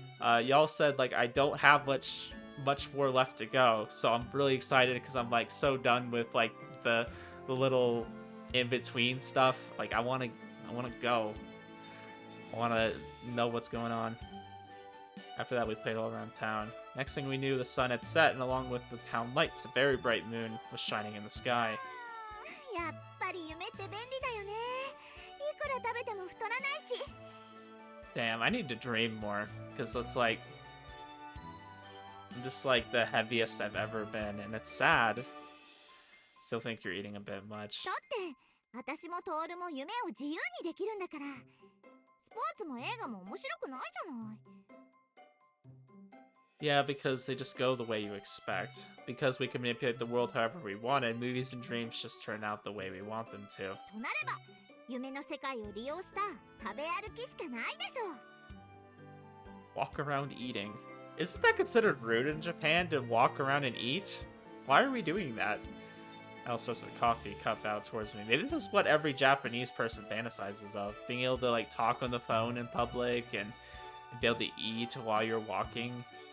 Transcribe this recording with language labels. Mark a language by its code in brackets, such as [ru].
[en] Y'all said, like, I don't have much more left to go, so I'm really excited because I'm, like, so done with, like, the little in-between stuff. Like, I want to go. I want to know what's going on. After that, we played all around town. Next thing we knew, the sun had set, and along with the town lights, a very bright moon was shining in the sky. [ja] やっぱり夢って便利だよね。いくら食べても太らないし。 [en] Damn, I need to dream more, because it's like, I'm just like the heaviest I've ever been, and it's sad. Still think you're eating a bit much. [ja] だって私もトールも夢を自由にできるんだから。スポーツも映画も面白くないじゃない。 [en] Yeah, because they just go the way you expect. Because we can manipulate the world however we want, and movies and dreams just turn out the way we want them to. [ja] となれば夢の世界を利用した食べ歩きしかないでしょ。 [en] Walk around eating. Isn't that considered rude in Japan to walk around and eat? Why are we doing that? Alice thrusted the coffee cup out towards me. Maybe this is what every Japanese person fantasizes of. Being able to like talk on the phone in public and be able to eat while you're walking.